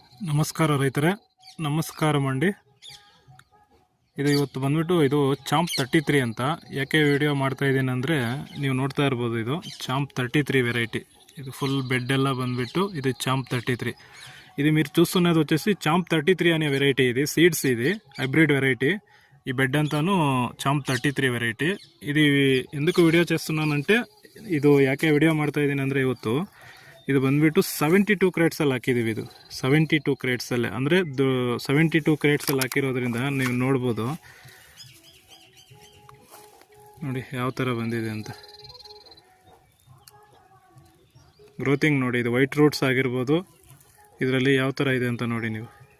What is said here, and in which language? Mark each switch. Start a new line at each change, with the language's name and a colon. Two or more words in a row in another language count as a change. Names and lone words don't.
Kannada: ನಮಸ್ಕಾರ ರೈತರೇ, ನಮಸ್ಕಾರ ಮಂಡಿ. ಇದು ಇವತ್ತು ಬಂದ್ಬಿಟ್ಟು ಇದು ಚಾಂಪ್ 33 ಅಂತ. ಯಾಕೆ ವಿಡಿಯೋ ಮಾಡ್ತಾ ಇದ್ದೀನಿ ಅಂದರೆ, ನೀವು ನೋಡ್ತಾ ಇರ್ಬೋದು, ಇದು ಚಾಂಪ್ 33 వెరైటీ.
Telugu: ఇది
English: full bed
Kannada: ಎಲ್ಲ ಬಂದ್ಬಿಟ್ಟು
Telugu: ఇది ಚಾంప్ 33. ఇది మీరు చూస్తున్నది వచ్చేసి ಚಾంప్ 33 అనే వెరైటీ. ఇది సీడ్స్, ఇది
English: hybrid variety.
Telugu: ఈ బెడ్ అంతాను ಚಾంప్ 33 వెరైటీ. ఇది ఎందుకు వీడియో చేస్తున్నానంటే,
Kannada: ಇದು ಯಾಕೆ ವಿಡಿಯೋ ಮಾಡ್ತಾ ಇದ್ದೀನಿ ಅಂದರೆ, ಇವತ್ತು ಇದು ಬಂದುಬಿಟ್ಟು 72 ಕ್ರೇಟ್ಸಲ್ಲಿ ಹಾಕಿದ್ದೀವಿ. ಇದು 72 ಕ್ರೇಟ್ಸಲ್ಲೇ, ಅಂದರೆ 72 ಕ್ರೇಟ್ಸಲ್ಲಿ ಹಾಕಿರೋದ್ರಿಂದ ನೀವು ನೋಡ್ಬೋದು ನೋಡಿ ಯಾವ ಥರ ಬಂದಿದೆ ಅಂತ. ಗ್ರೋತಿಂಗ್ ನೋಡಿ, ಇದು
English: white roots
Kannada: ಆಗಿರ್ಬೋದು, ಇದರಲ್ಲಿ ಯಾವ ಥರ ಇದೆ ಅಂತ ನೋಡಿ ನೀವು.